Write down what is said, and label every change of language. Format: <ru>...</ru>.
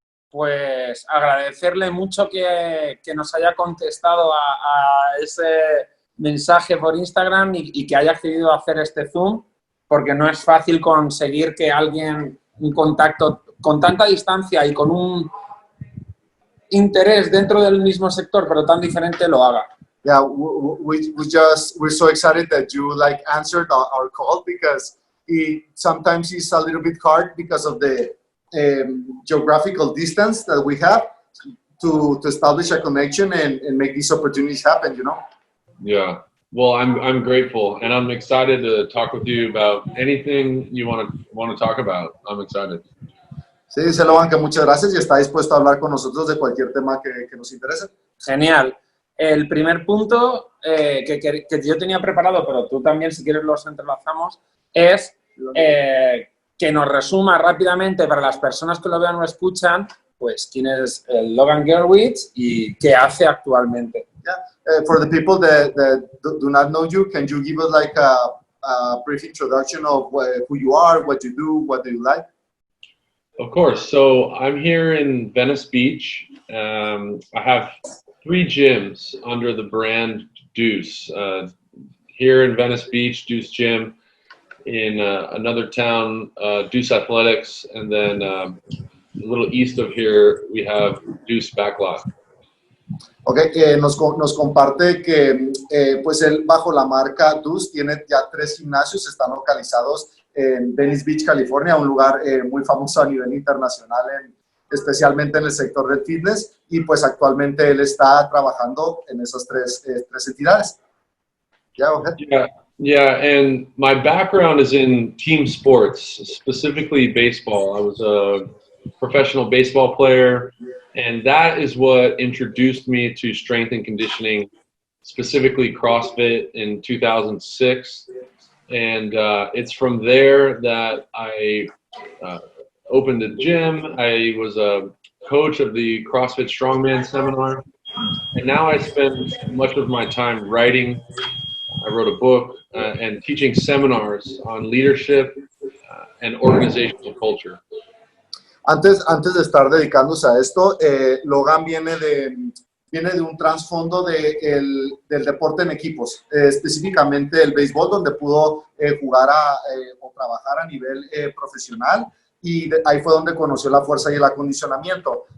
<es>Pues agradecerle mucho que nos haya contestado a ese mensaje por Instagram y que haya accedido a hacer este Zoom, porque no es fácil conseguir que alguien, un contacto con tanta distancia y con un interés dentro del mismo sector, pero tan diferente, lo haga.</es> <en>Yeah, we're so excited that you answered our call because sometimes it's a little bit hard because of the geographical distance that we have, to establish a connection and make these opportunities happen, you know? Yeah. Well, I'm grateful, and I'm excited to talk with you about anything you want to talk about. I'm excited.</en> <es>Sí, dice Logan que muchas gracias y está dispuesto a hablar con nosotros de cualquier tema que nos interese. Genial. El primer punto que yo tenía preparado, pero tú también, si quieres, los entrelazamos, es que nos resuma rápidamente para las personas que lo vean o escuchan, pues quién es el Logan Gelbrich y qué hace actualmente.</es> <en>Yeah. For the people that do not know you, can you give us like a brief introduction of who you are, what you do, what do you like? Of course. So I'm here in Venice Beach. I have 3 gyms under the brand DEUCE. Here in Venice Beach, DEUCE Gym. In another town, DEUCE Athletics. And then a little east of here, we have DEUCE Backlot.</en> <es>Ok, nos comparte que pues él bajo la marca DEUCE tiene ya 3 gimnasios, están localizados en Venice Beach, California, un lugar muy famoso a nivel internacional, especialmente en el sector del fitness, y pues actualmente él está trabajando en esas tres entidades.</es> <en>Yeah, go ahead. Yeah, and my background is in team sports, specifically baseball. I was a professional baseball player, and that is what introduced me to strength and conditioning, specifically CrossFit in 2006. And it's from there that I opened a gym. I was a coach of the CrossFit Strongman seminar. And now I spend much of my time writing. I wrote a book and teaching seminars on leadership and organizational culture.</en> <es>Antes de estar dedicándose a esto, Logan viene de un trasfondo del deporte en equipos, específicamente el béisbol, donde pudo jugar o trabajar a nivel profesional, y ahí fue donde conoció la fuerza y el acondicionamiento.</es>